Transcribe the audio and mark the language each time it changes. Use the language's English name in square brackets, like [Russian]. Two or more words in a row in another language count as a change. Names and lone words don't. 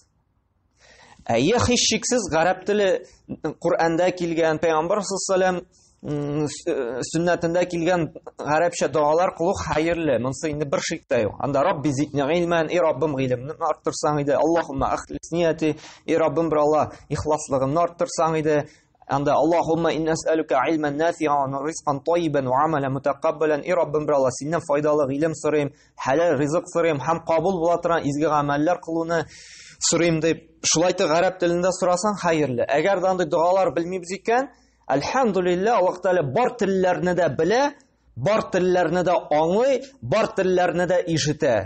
[Tatar] Һич шиксез гарәп теле Куръанда килгән, Пәйгамбәр [Arabic] صلى الله عليه وسلم [Tatar] сүннәтендә килгән гарәпчә дуалар кылу хәерле. Монсы инде бер шик тә юк. Анда [Arabic] رب زدني علما, [Tatar] Раббым гыйлемне арттырсаң иде, [Arabic] اللهم أخلص نيتي, [Tatar] Раббым бер Алла ихласлыгымны арттырсаң иде. [Arabic] Анда اللهم إني أسألك علما نافعا ورزقا طيبا وعملا متقبلا. [Tatar] Раббым бер Алла синнән файдалы гыйлем сорыйм, халал ризык сорыйм, һәм кабул була торган изге гамәлләр кылуны сорыйм дип. Шулай да гарәп телендә сорасаң хәерле. Әгәр дә андый дуалар белмибез икән, әлхәмдүлиллаһ, Аллаһ Тәгалә бар телләрне дә белә, бар телләрне дә аңлый, бар телләрне дә ишетә.